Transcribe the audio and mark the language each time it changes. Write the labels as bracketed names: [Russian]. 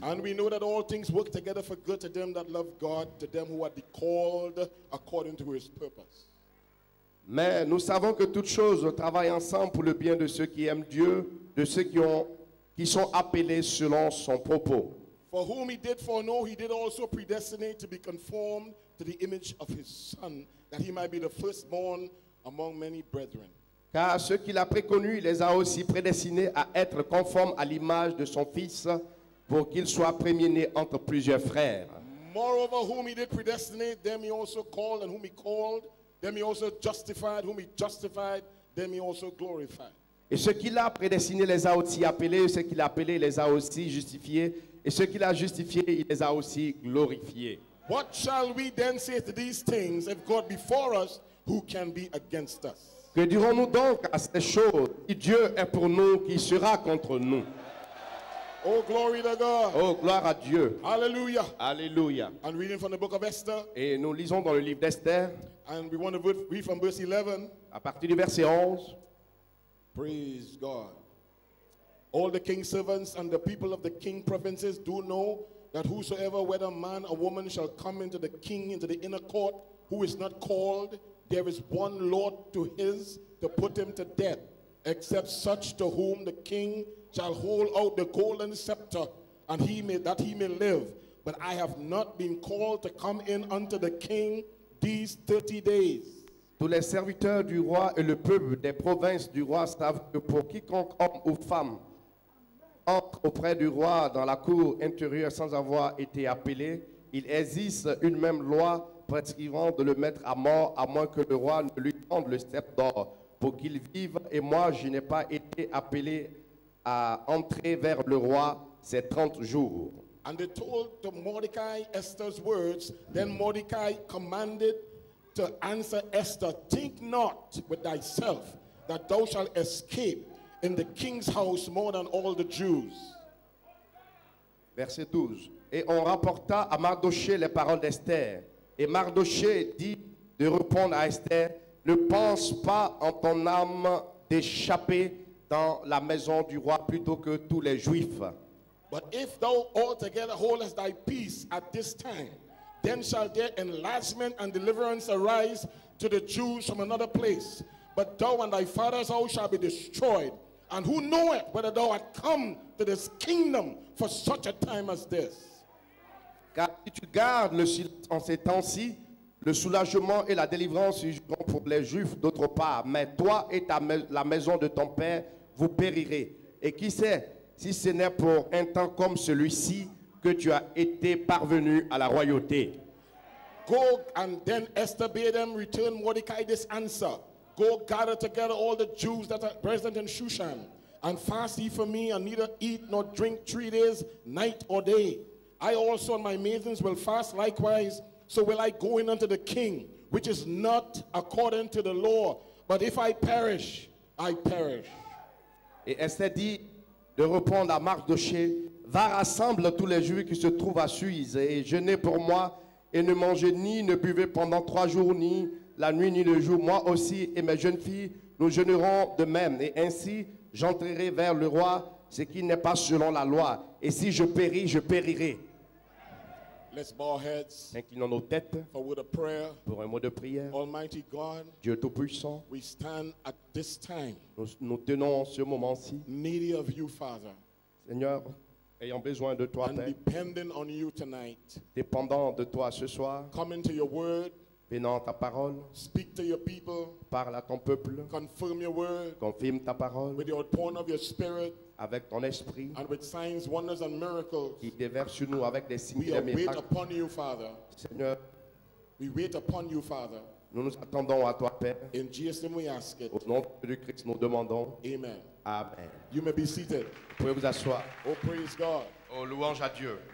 [English] And we know that all things work together for good to them that love God, to them who are called according to his purpose. [French] Mais nous savons que toutes choses travaillent ensemble pour le bien de ceux qui aiment Dieu, de ceux qui sont appelés selon son propos. [English] For whom he did foreknow, he did also predestinate to be conformed to the image of his Son, that he might be the firstborn among many brethren. [French] Car ceux qu'il a préconnus, il les a aussi prédestinés à être conformes à l'image de son Fils, pour qu'il soit premier-né entre plusieurs frères. [English] Moreover, whom he did predestinate, them he also called, and whom he called, them he also justified, whom he justified, them he also glorified. [French] Et ceux qu'il a prédestinés les a aussi appelés, ceux qu'il a appelés les a aussi justifiés, et ceux qu'il a justifiés, il les a aussi glorifiés. [English] What shall we then say to these things? If God be for us, who can be against us? [French] Que dirons-nous donc à ces choses? Si Dieu est pour nous, qui sera contre nous? [English] Oh, glory to God. [French] Oh, gloire à Dieu. [English] Hallelujah. [French] Alléluia. [English] I'm reading from the book of Esther, [French] Et nous lisons dans le livre d'Esther, [English] and we want to read from verse 11. [French] à partir du verset 11. [English] Praise God. All the king's servants and the people of the king provinces do know that whosoever, whether man or woman, shall come into the king, into the inner court, who is not called, there is one Lord to his to put him to death, except such to whom the king shall hold out the golden scepter, and he may live. But I have not been called to come in unto the king these 30 days. [French] Tous les serviteurs du roi et le peuple des provinces du roi savent que pour quiconque homme ou femme entre auprès du roi dans la cour intérieure sans avoir été appelé, il existe une même loi prescrivant de le mettre à mort, à moins que le roi ne lui tende le sceptre d'or pour qu'il vive. Et moi, je n'ai pas été appelé à entrer vers le roi ces 30 jours. [English] And they told to Mordecai Esther's words. Then Mordecai commanded to answer Esther, think not with thyself that thou shalt escape in the king's house more than all the Jews. [French] Verset 12. Et on rapporta à Mardochée les paroles d'Esther. Et Mardochée dit de répondre à Esther, ne pense pas en ton âme d'échapper dans la maison du roi plutôt que tous les Juifs. [English] But if thou altogether holdest thy peace at this time, then shall there enlargement and deliverance arise to the Jews from another place. But thou and thy father's house shall be destroyed. And who knoweth whether thou art come to this kingdom for such a time as this? [French] Car si tu gardes le silence en ces temps-ci, le soulagement et la délivrance surgiront pour les Juifs d'autre part. Mais toi et la maison de ton père, vous périrez. Et qui sait, si ce n'est pour un temps comme celui-ci que tu as été parvenu à la royauté. [English] Go, and then Esther bade them return Mordecai this answer. Go, gather together all the Jews that are present in Shushan, and fast ye for me, and neither eat nor drink 3 days, night or day. I also and my maidens will fast likewise, so will I go in unto the king, which is not according to the law. But if I perish, I perish. [French] Et Esther dit de répondre à Mardochée, va rassemble tous les Juifs qui se trouvent à Suse et jeûnez pour moi et ne mangez ni ne buvez pendant 3 jours, ni la nuit ni le jour. Moi aussi et mes jeunes filles, nous jeûnerons de même. Et ainsi, j'entrerai vers le roi, ce qui n'est pas selon la loi. Et si je péris, je périrai. [English] Let's bow our heads [French] Inclinons nos têtes [English] for word of prayer. [French] pour un mot de prière. [English] Almighty God, [French] Dieu Tout-Puissant, [English] we stand at this time [French] nous tenons ce moment-ci. [English] needy of you, Father, [French] Seigneur, ayant besoin de toi, [English] and [French] Père, [English] depending on you tonight. [French] dépendant de toi ce soir, [English] Come into your word, [French] venant ta parole, [English] speak to your people, [French] parle à ton peuple, [English] confirm your word [French] confirme ta parole [English] with the outpouring of your spirit [French] avec ton esprit [English] and with signs, wonders, and miracles. [French] qui déverse sur nous avec des signes [English] We [French] et des [English] await [French] miracles. [English] upon you, Father. [French] Seigneur, [English] We wait upon you, Father. [French] nous nous attendons à toi, Père. [English] In Jesus' name we ask it. [French] Au nom de Christ, nous demandons. [English] Amen. [French] Amen. [English] You may be seated. [French] Vous pouvez vous asseoir. [English] Oh, praise God. [French] Oh, louange à Dieu.